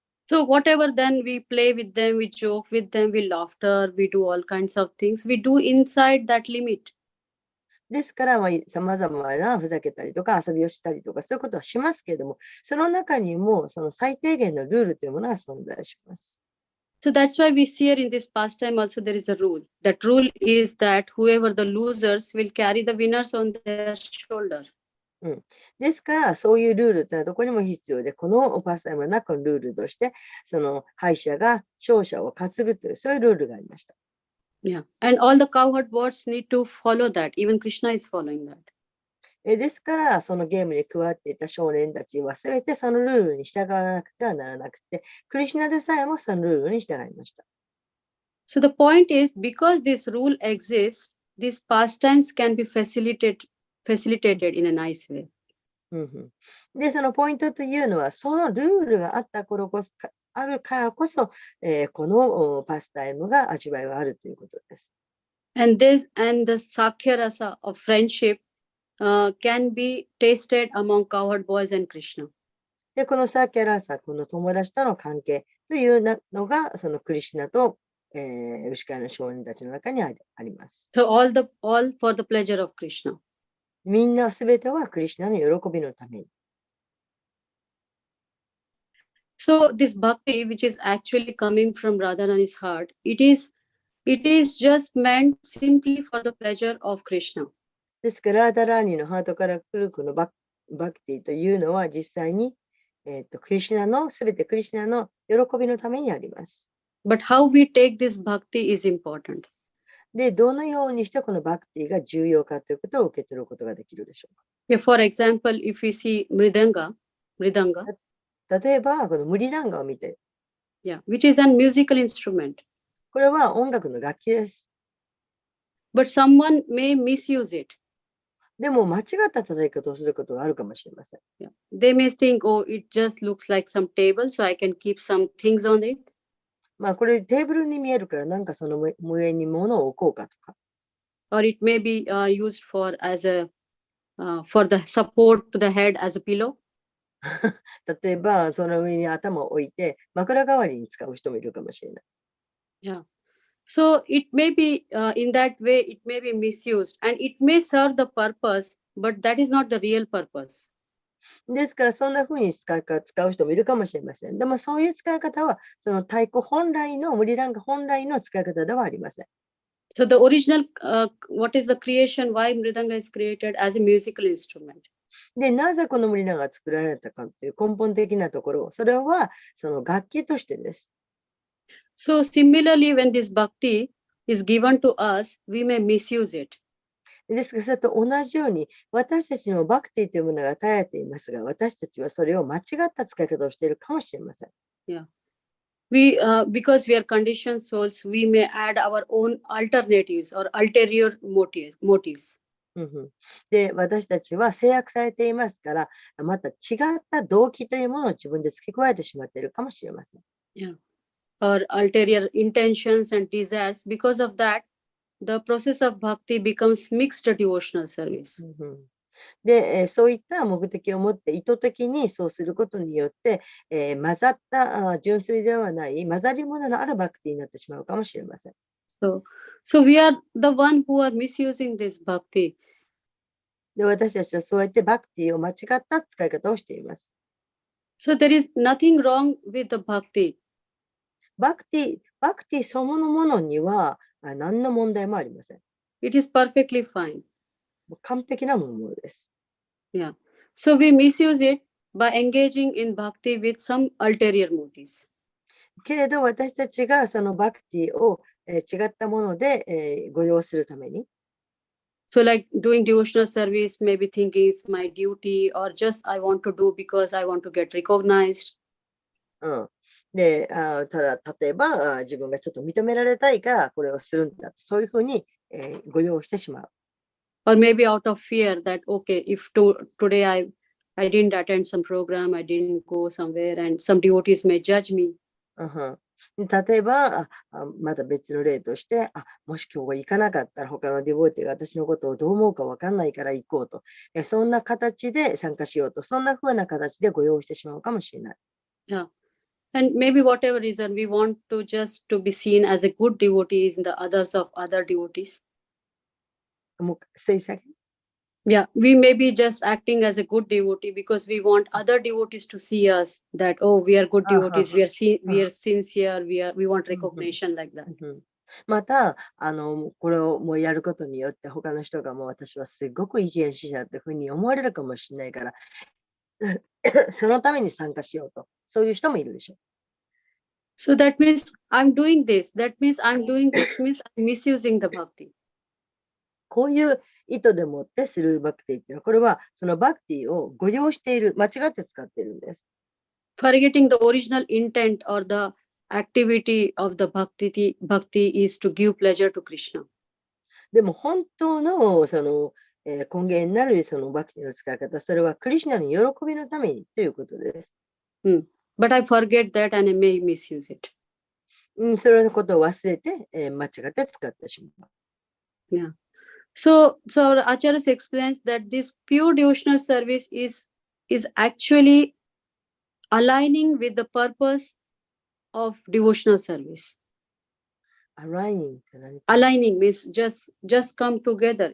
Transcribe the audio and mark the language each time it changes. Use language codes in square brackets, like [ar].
[en] So whatever then we play with them, we joke with them, we laughter, we do all kinds of things, we do inside that limit. [ja] ですから、さまざまなふざけたりとか遊びをしたりとか、そういうことはしますけれども、その中にもその最低限のルールというものが存在します。 [en] So that's why we see here in this pastime also there is a rule. That rule is that whoever the losers will carry the winners on their shoulder. [ja] ですから、そういうルールというのはどこにも必要で、このパスタイムの中のルールとして、その敗者が勝者を担ぐという、そういうルールがありました。 [en] Yeah, and all the cowherd boys need to follow that. Even Krishna is following that. [ja] ですから、そのゲームに加わっていた少年たちはすべてそのルールに従わなくてはならなくて、クリシュナでさえもそのルールに従いました。 [en] So the point is, because this rule exists, these pastimes can be facilitated in a nice way. [ja] で、そのポイントというのは、そのルールがあったあるからこそ、このパスタイムが味わいがあるということです。 [en] And the Sakhya Rasa of friendship can be tasted among cowherd boys and Krishna. [ja] で、このサーキャラーサ、この友達との関係というのが、そのクリシュナと、牛飼いの少年たちの中にあります。 [en] So all for the pleasure of Krishna. [ja] みんなすべてはクリシュナの喜びのために。 [en] So this bhakti, which is actually coming from Radharani's heart, it is just meant simply for the pleasure of Krishna. [ja] ですから、ラーダラーニのハートから来るこのバクティというのは実際に、クリシュナのすべてクリシュナの喜びのためにあります。 [en] But how we take this bhakti is important. [ja] で、どのようにしてこのバクティが重要かということを受け取ることができるでしょうか。 [en] Yeah, for example, if we see mridanga, [ja] 例えば、このムリダンガを見て、 [en] yeah, which is a musical instrument. [ja] これは音楽の楽器です。 [en] But someone may misuse it. [ja] でも、間違った叩き方をすることがあるかもしれません。 [en] Yeah. They may think, oh, it just looks like some table, so I can keep some things on it. [ja] これテーブルに見えるから、なんかその上に物を置こうかとか。 [en] Or it may be used for the support to the head as a pillow. [ja] 例えば、その上に頭を置いて、枕代わりに使う人もいるかもしれない。 [en] Yeah. So it may be in that way, it may be misused and it may serve the purpose, but that is not the real purpose. [ja] ですから、そんな風に使う人もいるかもしれません。でも、そういう使い方は、その太鼓本来の、ムリダンガ本来の使い方ではありません。 [en] So the original, what is the creation? Why Mridanga is created as a musical instrument? [ja] で、なぜこの森永が作られたかという根本的なところ、それはその楽器としてです。 [en] So similarly, when this bhakti is given to us, we may misuse it. [ja] ですから、それと同じように、私たちにもバクティというものが与えられていますが、私たちはそれを間違った使い方をしているかもしれません。 [en] Because we are conditioned souls, we may add our own alternatives or ulterior motives. [ja] で、私たちは制約されていますから、また違った動機というものを自分で付け加えてしまっているかもしれません。 [en] Or ulterior intentions and desires. Because of that, the process of bhakti becomes mixed devotional service. [ja] で、そういった目的を持って意図的にそうすることによって、混ざった純粋ではない混ざり物のあるバクティになってしまうかもしれません。 [en] So we are the one who are misusing this bhakti. [ja] で、私たちはそうやってバクティを間違った使い方をしています。 [en] So there is nothing wrong with the bhakti. [ja] バクティそのものには何の問題もありません。 [en] It is perfectly fine. [ja] 完璧なものです。 [en] So we misuse it by engaging in bhakti with some ulterior motives. [ja] けれど私たちがそのバクティを違ったものでご用するために。 [en] So like doing devotional service, maybe thinking it's my duty or just I want to do because I want to get recognized. [ja] で、例えば自分がちょっと認められたいからこれをするんだと、そういうふうにご用してしまう。 [en] Or maybe out of fear that, okay, if today I didn't attend some program, I didn't go somewhere and some devotees may judge me. [ja] 例えばまた別の例として、もし今日行かなかったら他のディボーティが私のことをどう思うか分かんないから行こうと、そんな形で参加しようと、そんな風な形でご用意してしまうかもしれない。 [en] And maybe whatever reason, we want to just to be seen as a good devotee in the others of other devotees. Say second. We may be just acting as a good devotee because we want other devotees to see us that, oh, we are good devotees, we are sincere, we want recognition like that. [ja] またこれをもうやることによって他の人がもう私はすごくいい献身者だというふうに思われるかもしれないからそのために参加しようと、そういう人もいるでしょう。 [en] So that means I'm doing this. That means I'm doing this means I'm misusing the bhakti. [ja] こういう意図でもってするバクティっていうのは、これはそのバクティを誤用している、間違って使っているんです。 [en] Forgetting the original intent or the activity of the bhakti is to give pleasure to Krishna. [ja] でも本当のその根源になるそのバクティの使い方、それはクリシュナの喜びのためにということです。 [en] But I forget that and I may misuse it. [ja] それのことを忘れて、間違って使ってしまう。 [en] So Acharya explains that this pure devotional service is actually aligning with the purpose of devotional service. Aligning means just come together.